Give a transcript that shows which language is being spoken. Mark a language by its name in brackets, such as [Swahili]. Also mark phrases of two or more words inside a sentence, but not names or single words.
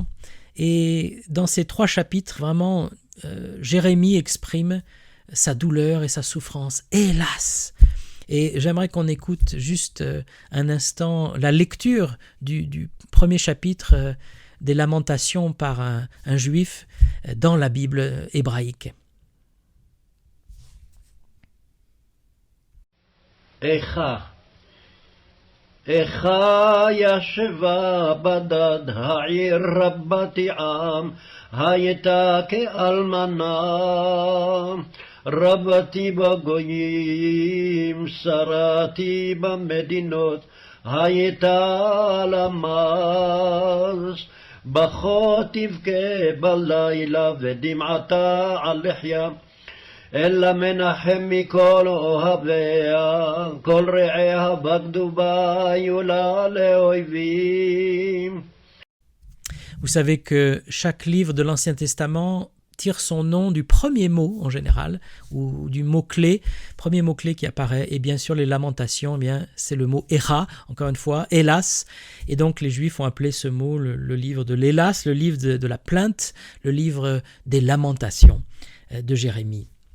[French] Et dans ces 3 chapitres, vraiment, Jérémie exprime sa douleur et sa souffrance, hélas. Et j'aimerais qu'on écoute juste un instant la lecture du premier chapitre des Lamentations par un juif dans la Bible hébraïque. [Hebrew] איכה ישבה בדד העיר רבתי עם, הייתה כאלמנה, רבתי בגויים, שרתי במדינות, הייתה למז, בכה תבכה בלילה ודמעתה על לחיה, אלא מנחם מכל אוהביה, כל רעיה בגדו בה, היו לה לאויבים. [French] Vous savez que chaque livre de l'Ancien Testament tire son nom du premier mot en général, ou du mot-clé, premier mot-clé qui apparaît, et bien sûr les lamentations, eh bien, c'est le mot « Echa », encore une fois, « hélas », et donc les Juifs ont appelé ce mot le livre de l'hélas, le livre de la plainte, le livre des lamentations de Jérémie.